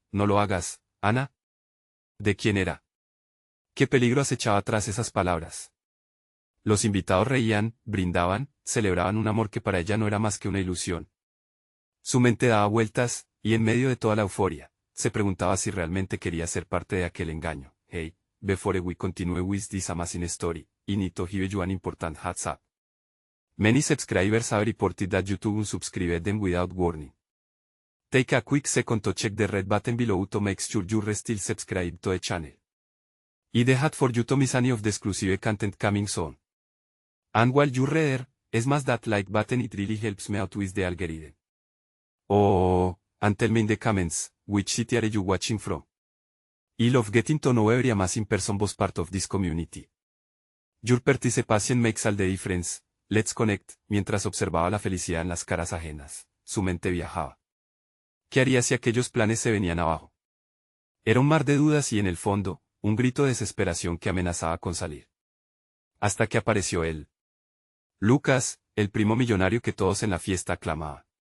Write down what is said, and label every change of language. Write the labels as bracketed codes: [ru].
[es] «No lo hagas, Ana». ¿De quién era? ¿Qué peligro acechaba tras esas palabras? Los invitados reían, brindaban, celebraban un amor que para ella no era más que una ilusión. Su mente daba vueltas, y en medio de toda la euforia, se preguntaba si realmente quería ser parte de aquel engaño. [en] «Hey, before we continue with this amazing story, I need to give you an important heads up. Many subscribers have reported that YouTube unsubscribed them without warning. Take a quick second to check the red button below to make sure you're still subscribed to the channel. It's the hat for you to miss any of the exclusive content coming soon. And while you're there, smash that like button, it really helps me out with the algorithm. Oh, and tell me in the comments, which city are you watching from? I love getting to know every amazing person was part of this community. Your participation makes all the difference. Let's connect. [es] Mientras observaba la felicidad en las caras ajenas, su mente viajaba. ¿Qué haría si aquellos planes se venían abajo? Era un mar de dudas y en el fondo, un grito de desesperación que amenazaba con salir. Hasta que apareció él. Lucas, el primo millonario que todos en la fiesta aclamaban.